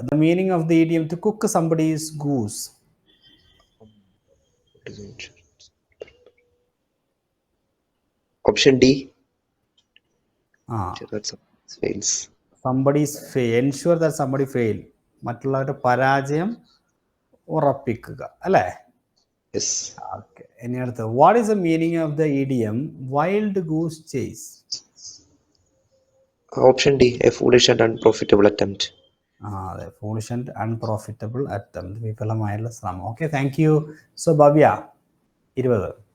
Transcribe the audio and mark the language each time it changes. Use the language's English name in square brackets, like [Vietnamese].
[English] The meaning of the idiom to cook somebody's goose. Option D. That fails. Somebody's fail. Ensure that somebody fail. [Malayalam] മറ്റുള്ളവരുടെ പരാജയം ഉറപ്പിക്കുക അല്ലേ? [English] Yes. [Malayalam] Okay, ഇനി അടുത്ത്. [English] What is the meaning of the idiom wild goose chase? Option D, a foolish and unprofitable attempt. [Malayalam] അതെ, [English] foolish and unprofitable attempt, [Malayalam] വിഫലമായുള്ള ശ്രമം. [English] Okay, thank you. So Bhavya 20.